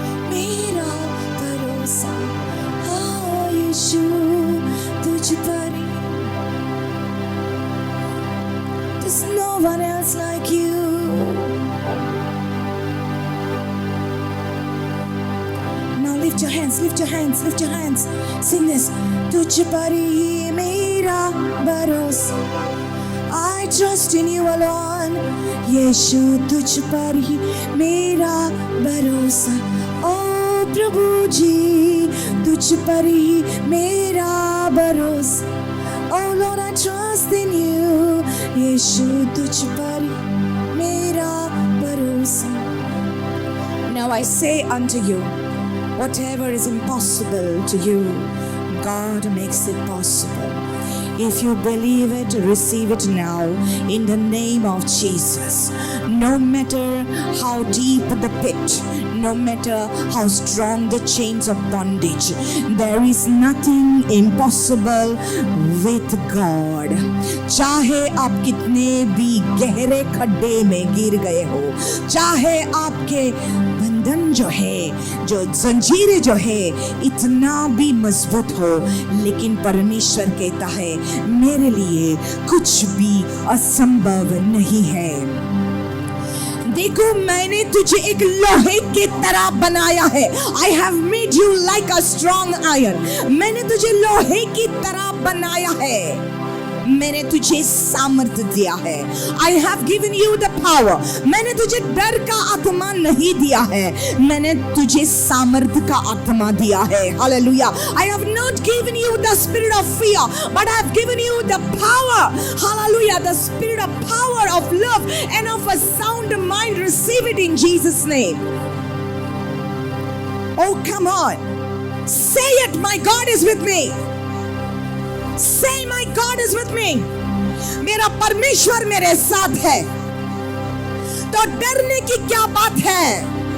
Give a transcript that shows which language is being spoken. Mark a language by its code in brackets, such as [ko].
[hi] मेरा भरोसा है यीशु तुझ पर ही। [en] There's no one else like you। Now lift your hands, lift your hands, lift your hands. Sing this. [hi] तुझ पर ही मेरा भरोसा, [en] I trust in you alone। [hi] यीशु तुझ पर ही मेरा भरोसा, ओ प्रभु जी तुझ पर ही मेरा भरोसा। [en] Oh Lord, I trust in you। [hi] यीशु तुझ पर मेरा भरोसा। [en] Now I say unto you, whatever is impossible to you, God makes it possible. If you believe it, receive it now in the name of Jesus. No matter how deep the pit, no matter how strong the chains of bondage, there is nothing impossible with God. [hi] चाहे आप कितने भी गहरे खड्डे में गिर गए हो, चाहे आपके बंधन जो है, जो जंजीरें जो है इतना भी मजबूत हो, लेकिन परमेश्वर कहता है मेरे लिए कुछ भी असंभव नहीं है। देखो, मैंने तुझे एक लोहे की तरह बनाया है। [en] I have made you like a strong iron। [hi] मैंने तुझे लोहे की तरह बनाया है। मैंने तुझे सामर्थ्य दिया है। [en] I have given you the power। [hi] मैंने तुझे डर का आत्मा नहीं दिया है, मैंने तुझे सामर्थ्य का आत्मा दिया है। [en] Hallelujah। I have not given you the spirit of fear, but I have given you the power। Hallelujah। The spirit of power, of love and of a sound mind. Receive it in Jesus' name। Oh, come on, say it, my God is with me। Say, my God is with me। [hi] मेरा परमेश्वर मेरे साथ है, तो डरने की क्या बात है।